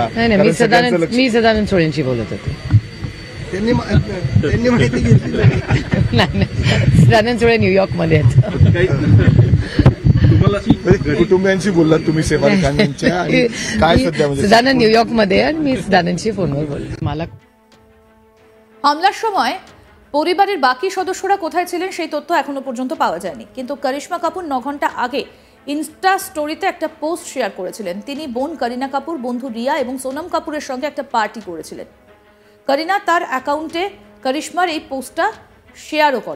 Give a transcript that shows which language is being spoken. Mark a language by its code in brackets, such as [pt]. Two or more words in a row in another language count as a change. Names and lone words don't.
[mr] नाही, मी सदानंद सोळेंशी बोलत होते. त्यांनी माहिती घेतली नाही, सदानंद सोळे न्यूयॉर्कमध्ये आहेत. कुटुंबियांशी बोललात तुम्ही सैफ अली खान यांच्या? काय सध्या सदानंद न्यूयॉर्कमध्ये आणि मी सदानंदशी फोनवर बोलले. मला [bn] হামলার সময় পরিবারের বাকি সদস্যরা কোথায় ছিলেন সেই তথ্য এখনো পর্যন্ত পাওয়া যায়নি। কিন্তু করিশ্মা কাপুর 9 ঘন্টা আগে ইনস্টা স্টোরিতে একটা পোস্ট শেয়ার করেছিলেন। তিনি বোন করিনা কাপুর, বন্ধু রিয়া এবং সোনম কাপুরের সঙ্গে একটা পার্টি করেছিলেন। করিনা তার অ্যাকাউন্টে করিশ্মার এই পোস্টটা শেয়ারও করেন।